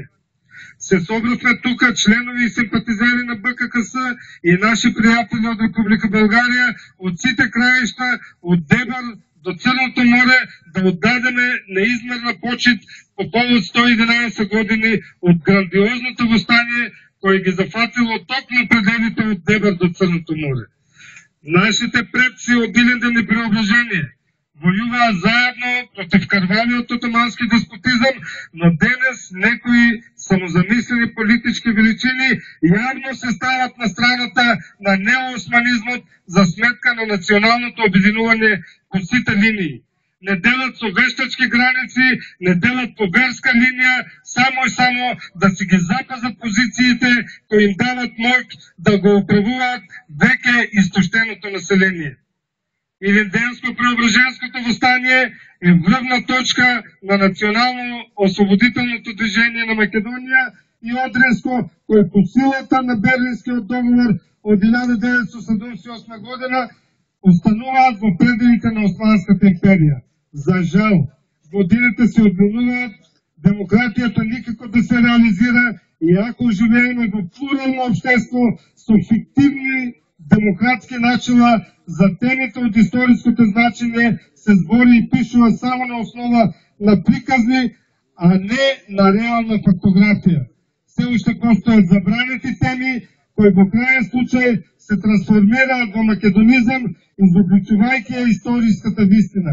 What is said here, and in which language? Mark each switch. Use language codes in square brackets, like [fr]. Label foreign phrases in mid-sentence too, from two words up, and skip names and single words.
[mk] Се собрахме тук членови и симпатизери на БККС и наши приятели от Република България, от сите краища, от Дебър до Черното море, да отдадеме неизмерна почит по повод 111 години от грандиозното въстание, кое ги зафатило точно пределите от Дебър до Черното море. Нашите предци от Илинден и Преображение воюваа заедно против кървавиот отомански деспотизъм, но денес некои самозамислени политически величини явно се стават на страната на неоосманизмот за сметка на националното обединување по сите линии. Не делат со вештачки граници, не делат по верска линија, само и само да си ги запазат позициите кои им дават моќ да го управуваат веќе изтощеното население. [bg] Илинденско-Преображенското въстание е връвна точка на национално-освободителното движение на Македония и Одринско, кое по силата на Берлинскиот договор от 1978 година остануваат в пределите на Османската империя. [mk] За жал, годините се отминуваат, демократията никако да се реализира и ако живееме в плурално общество с фиктивни демократски начала за темите от историческото значение се збори и пишува само на основа на приказни, а не на реална фактография. Все още постоят забраните теми, кои во краен случай се трансформираат во македонизам, изобличувајќи ја историската вистина.